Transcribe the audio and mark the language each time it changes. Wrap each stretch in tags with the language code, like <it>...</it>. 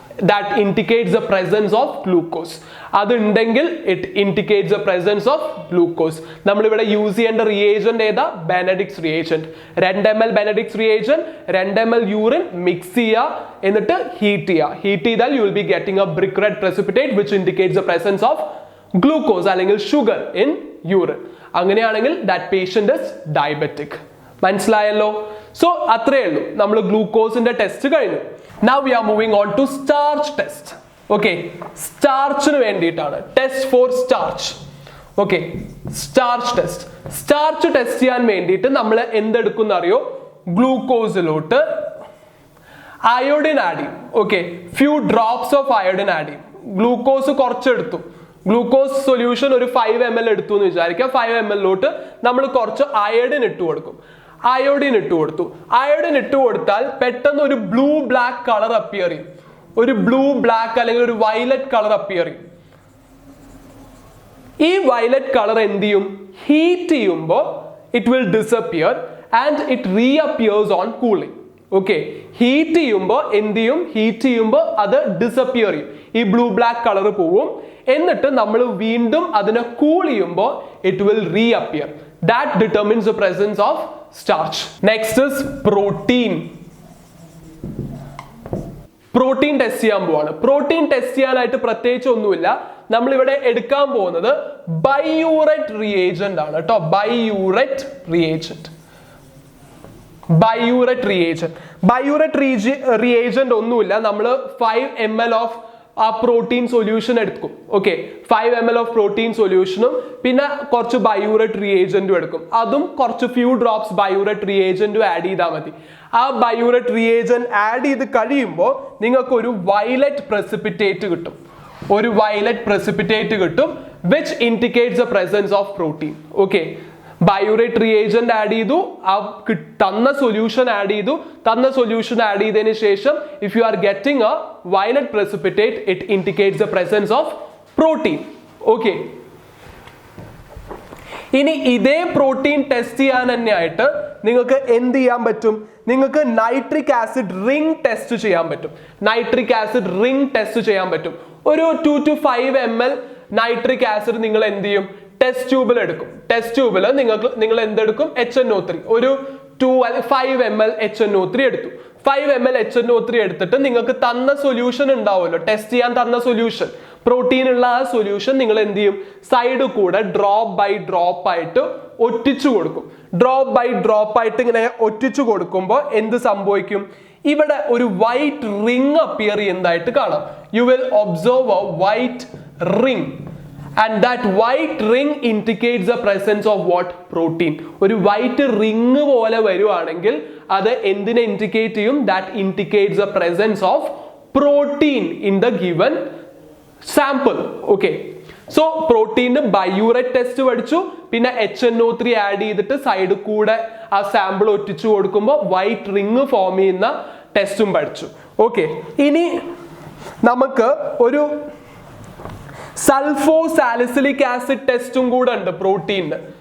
<en>that indicates the presence of glucose.</en> <ml>അതുണ്ടെങ്കിൽ</ml> <en>it indicates the presence of glucose.</en> <ml>നമ്മൾ ഇവിടെ use ചെയ്യേണ്ട reagent ഏതാ? Benedict's reagent. 2 ml Benedict's reagent, 2 ml urine mix ചെയ്യുക, എന്നിട്ട് heat ചെയ്യുക. ഹീറ്റ് ചെയ്താൽ</ml> <en>you will be getting a brick red precipitate which indicates the presence of glucose</en> <ml>അല്ലെങ്കിൽ</ml> <en>sugar in urine.</en> <ml>അങ്ങനെയാണെങ്കിൽ</ml> <en>that patient is diabetic.</en> <ml>മനസ്സിലായല്ലോ? So അത്രയേ ഉള്ളൂ. നമ്മൾ ഗ്ലൂക്കോസിന്റെ ടെസ്റ്റ് കഴിഞ്ഞു.</ml> <en>Now we are moving on to starch test.</en> <ml>Okay, സ്റ്റാർച്ചിന് വേണ്ടിയിട്ടാണ്.</ml> <en>Test for starch.</en> <ml>Okay, starch test. Starch test ചെയ്യാൻ വേണ്ടിയിട്ട് നമ്മൾ എന്തെടുക്കുന്ന അറിയോ? ഗ്ലൂക്കോസിലോട്ട് അയോഡിൻ ആഡ് ചെയ്യും. Okay, few drops of iodine add ചെയ്യും. ഗ്ലൂക്കോസ് കുറച്ചെടുത്തു. ഗ്ലൂക്കോസ് സൊല്യൂഷൻ ഒരു 5 ml എടുത്തു എന്ന് വിചാരിക്കുക. 5 ml നമ്മൾ കുറച്ച് അയോഡിൻ ഇട്ട് കൊടുക്കും. അയോഡിൻ ഇട്ട് കൊടുത്താൽ പെട്ടെന്ന് ഒരു ബ്ലൂ ബ്ലാക്ക് കളർ അപ്പിയർ ചെയ്യും. ഒരു ബ്ലൂ ബ്ലാക്ക് അല്ലെങ്കിൽ ഒരു വയലറ്റ് കളർ അപ്പിയർ ചെയ്യും. ഈ വയലറ്റ് കളർ എന്ത് ചെയ്യും? ഹീറ്റ് ചെയ്യുമ്പോൾ</ml> <en>It will disappear and it reappears on cooling.</en> <ml>Okay, heat ചെയ്യുമ്പോൾ എന്ത് ചെയ്യും? ഹീറ്റ് ചെയ്യുമ്പോൾ അത് ഡിസപ്പിയർ ചെയ്യും. ഈ ബ്ലൂ ബ്ലാക്ക് കളർ പോവും. എന്നിട്ട് നമ്മൾ വീണ്ടും അതിനെ കൂൾ ചെയ്യുമ്പോൾ</ml> <en>It will reappear. That determines the presence of starch. Next is protein.</en> <ml>Protein test ചെയ്യാൻ പോവാണ്. പ്രോട്ടീൻ ടെസ്റ്റ് ചെയ്യാനായിട്ട് പ്രത്യേകിച്ച് ഒന്നുമില്ല. നമ്മൾ ഇവിടെ എടുക്കാൻ പോകുന്നത് ബൈയൂററ്റ് റിയേജന്റ് ആണ് കേട്ടോ. ബൈയൂററ്റ് റിയേജന്റ്. ബൈയൂററ്റ് റിയേജന്റ്. ബൈയൂററ്റ് റിയേജന്റ് ഒന്നുമില്ല, നമ്മൾ 5 ml ഓഫ് ആ പ്രോട്ടീൻ സൊല്യൂഷൻ എടുക്കും. ഓക്കെ, 5 ml ഓഫ് പ്രോട്ടീൻ സൊല്യൂഷനും പിന്നെ കുറച്ച് ബൈയൂററ്റ് റിയേജന്റും എടുക്കും. അതും കുറച്ച് ഫ്യൂ ഡ്രോപ്സ് ബൈയൂററ്റ് റിയേജന്റും ആഡ് ചെയ്താൽ മതി. ആ ബൈയൂററ്റ് റിയേജന്റ് ആഡ് ചെയ്ത് കഴിയുമ്പോൾ നിങ്ങൾക്ക് ഒരു വയലറ്റ് പ്രസിപ്പിറ്റേറ്റ് കിട്ടും. ഒരു വയലറ്റ് പ്രസിപ്പിറ്റേറ്റ് കിട്ടും</ml> <en>which indicates the presence of protein.</en> <ml>Okay, ബൈയൂറേറ്റ് reagent add ചെയ്തു, ആ തന്ന സൊല്യൂഷൻ ആഡ് ചെയ്തു, തന്ന സൊല്യൂഷൻ ആഡ് ചെയ്തതിനു ശേഷം</ml> <en>If you are getting a violet precipitate it indicates the presence of protein.</en> <ml>Okay, ഇനി ഇതേ പ്രോട്ടീൻ ടെസ്റ്റ് ചെയ്യാൻ തന്നെയായിട്ട് നിങ്ങൾക്ക് എന്ത് ചെയ്യാൻ പറ്റും? നിങ്ങൾക്ക് നൈട്രിക് ആസിഡ് റിംഗ് ടെസ്റ്റ് ചെയ്യാൻ പറ്റും. നൈട്രിക് ആസിഡ് റിംഗ് ടെസ്റ്റ് ചെയ്യാൻ പറ്റും. ഒരു 2 to 5 ml നൈട്രിക് ആസിഡ് നിങ്ങൾ എന്ത് ചെയ്യും? ടെസ്റ്റ് ട്യൂബിൽ എടുക്കും. ടെസ്റ്റ് ട്യൂബിൽ നിങ്ങൾ എന്തെടുക്കും? HNO3. ഒരു 5 ml HNO3 എടുത്തു. 5 ml HNO3 എടുത്തിട്ട് നിങ്ങൾക്ക് തന്ന സൊല്യൂഷൻ ഉണ്ടാവുമല്ലോ, ടെസ്റ്റ് ചെയ്യാൻ തന്ന സൊല്യൂഷൻ, പ്രോട്ടീൻ ഉള്ള ആ സൊല്യൂഷൻ നിങ്ങൾ എന്ത് ചെയ്യും? സൈഡ് കൂടെ ഡ്രോപ്പ് ബൈ ഡ്രോപ്പ് ആയിട്ട് ഒറ്റിച്ചു കൊടുക്കും. ഡ്രോപ്പ് ബൈ ഡ്രോപ്പ് ആയിട്ട് ഇങ്ങനെ ഒറ്റിച്ചു കൊടുക്കുമ്പോൾ എന്ത് സംഭവിക്കും? ഇവിടെ ഒരു വൈറ്റ് റിംഗ് അപ്പിയർ ചെയ്യുന്നതായിട്ട് കാണാം.</ml> <en>You will observe a white ring and that white ring indicates the presence of what? Protein.</en> <ml>ഒരു വൈറ്റ് റിംഗ് പോലെ വരുവാണെങ്കിൽ അത് എന്തിനെ ഇൻഡിക്കേറ്റ് ചെയ്യും?</ml> <en>That indicates the presence of protein in the given sample.</en> <ml>Okay, so protein ബൈയൂററ്റ് test പഠിച്ചു, പിന്നെ HNO3 add ചെയ്തിട്ട് side കൂടെ ആ സാമ്പിൾ ഒറ്റിച്ചു കൊടുക്കുമ്പോൾ വൈറ്റ് റിംഗ് ഫോം ചെയ്യുന്ന ടെസ്റ്റും പഠിച്ചു. ഓക്കെ, ഇനി നമുക്ക് ഒരു സൾഫോസാലിസിലിക് ആസിഡ് ടെസ്റ്റും കൂടെ ഉണ്ട് പ്രോട്ടീനിന്.</ml>